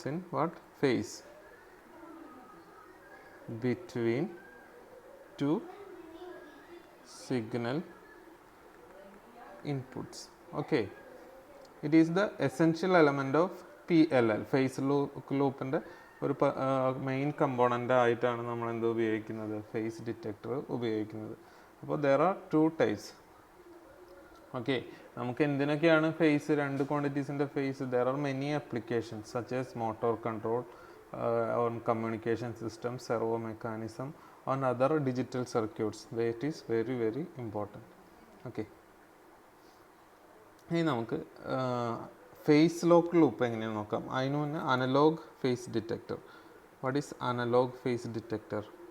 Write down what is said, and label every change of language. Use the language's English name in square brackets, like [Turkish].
[English] what phase between two signal inputs. Okay, it is the essential element of PLL. [Malayalam] Face ലൂപ്പിൻ്റെ ഒരു main component ആയിട്ടാണ് നമ്മൾ എന്ത് ഉപയോഗിക്കുന്നത്, face detector ഉപയോഗിക്കുന്നത്. അപ്പോൾ [English] There are two types. [Malayalam] Okay, നമുക്ക് എന്തിനൊക്കെയാണ് ഫേസ്, രണ്ട് ക്വാണ്ടിറ്റീസിൻ്റെ face? [English] There are many applications such as motor control on communication system, servo mechanism, on other digital circuits. That is very very important. [Malayalam] Okay, ഇനി നമുക്ക് face lock loop എങ്ങനെയാണെന്ന് നോക്കാം. അതിന് മുന്നേ analogue face detector. [English] What is analogue phase detector?